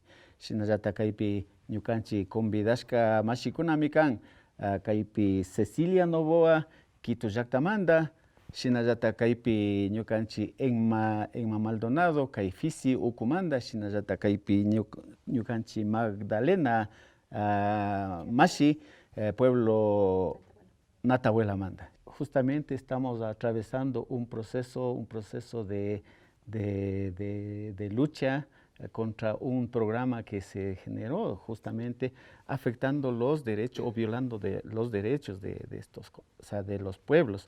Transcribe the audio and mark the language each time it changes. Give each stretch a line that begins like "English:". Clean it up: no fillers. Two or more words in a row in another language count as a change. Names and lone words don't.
Quechua: Shinallatak kaypi ñukanchik convidashka mashikunami kan kaypi Cecilia Novoa Quito llaktamanta, shinallatak kaypi ñukanchik Enma Maldonado kay Fisi Ukumanta, shinallatak kaypi ñukanchik Magdalena Mashi pueblo Natahuelamanta.
Spanish: Justamente estamos atravesando un proceso de lucha contra un programa que se generó justamente afectando los derechos o violando los derechos de estos, o sea, de los pueblos.